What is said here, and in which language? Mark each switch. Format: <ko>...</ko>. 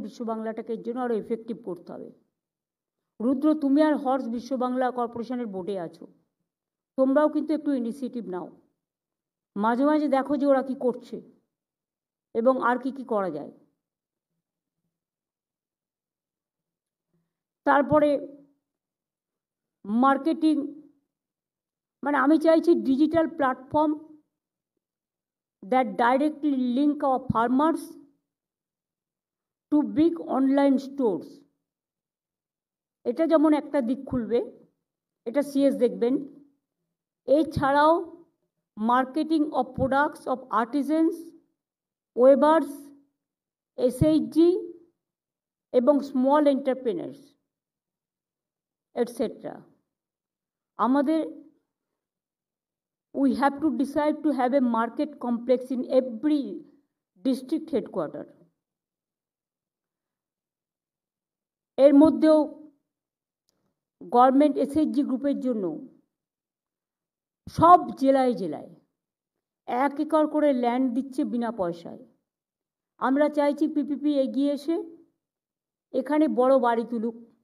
<bn>বিশ্ব বাংলাটাকে এর জন্য আরও এফেক্টিভ করতে হবে। রুদ্র, তুমি আর হর্স বিশ্ব বাংলা কর্পোরেশনের বোর্ডে আছো, তোমরাও কিন্তু একটু ইনিশিয়েটিভ নাও, মাঝে মাঝে দেখো যে ওরা কি করছে এবং আর কি কি করা যায়। তারপরে মার্কেটিং, মানে আমি চাইছি digital platform</bn> <en>that directly link our farmers to big online stores.</en> <bn>এটা যেমন একটা দিক খুলবে, এটা সিএস দেখবেন।</bn> <en>এছাড়াও marketing of products of artisans, weavers, SHG এবং small entrepreneurs etcetera. আমাদের we have to decide to have a market complex in every district headquarter.</en> <bn>এর মধ্যেও গভর্নমেন্ট এসএইচজি গ্রুপের জন্য সব জেলায় জেলায় 1 একর করে ল্যান্ড দিচ্ছে বিনা পয়সায়। আমরা চাইছি পিপিপি এগিয়ে এসে এখানে বড় বাড়ি তুলুক।</bn>